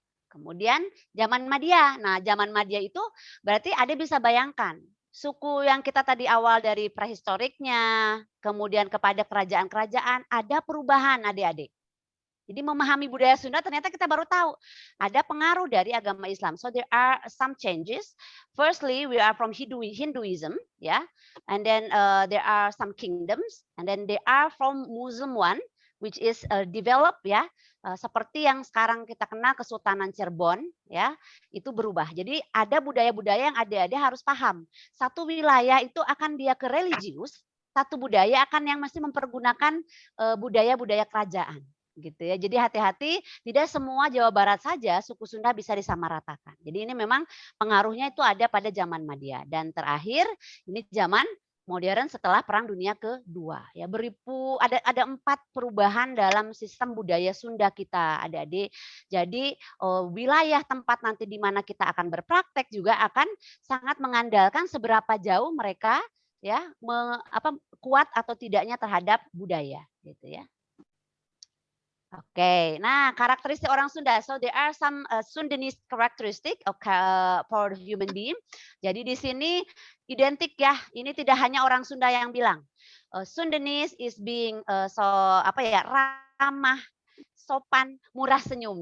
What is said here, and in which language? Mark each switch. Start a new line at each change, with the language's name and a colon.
Indonesian: Kemudian zaman Madia. Nah, zaman Madia itu berarti Ade bisa bayangkan, suku yang kita tadi awal dari prehistoriknya, kemudian kepada kerajaan-kerajaan, ada perubahan adik-adik. Jadi memahami budaya Sunda ternyata kita baru tahu ada pengaruh dari agama Islam.
English: So there are some changes. Firstly, we are from Hinduism, ya, yeah? And then there are some kingdoms, and then they are from Muslim one, which is developed ya,
Indonesian: seperti yang sekarang kita kenal Kesultanan Cirebon, ya, itu berubah. Jadi ada budaya-budaya yang adik-adik harus paham. Satu wilayah itu akan dia ke religius, satu budaya akan yang masih mempergunakan budaya-budaya kerajaan. gitu ya. Jadi hati-hati, tidak semua Jawa Barat saja suku Sunda bisa disamaratakan. Jadi ini memang pengaruhnya itu ada pada zaman Madia. Dan terakhir ini zaman modern setelah Perang Dunia Kedua. Ya, ada 4 perubahan dalam sistem budaya Sunda kita, adik-adik. Jadi wilayah tempat nanti di mana kita akan berpraktek juga akan sangat mengandalkan seberapa jauh mereka ya kuat atau tidaknya terhadap budaya, gitu ya. Oke, nah karakteristik orang Sunda.
English: So there are some Sundanese characteristic for human being.
Indonesian: Jadi di sini identik ya. Ini tidak hanya orang Sunda yang bilang.
English: Sundanese is being
Indonesian: ramah, sopan, murah senyum.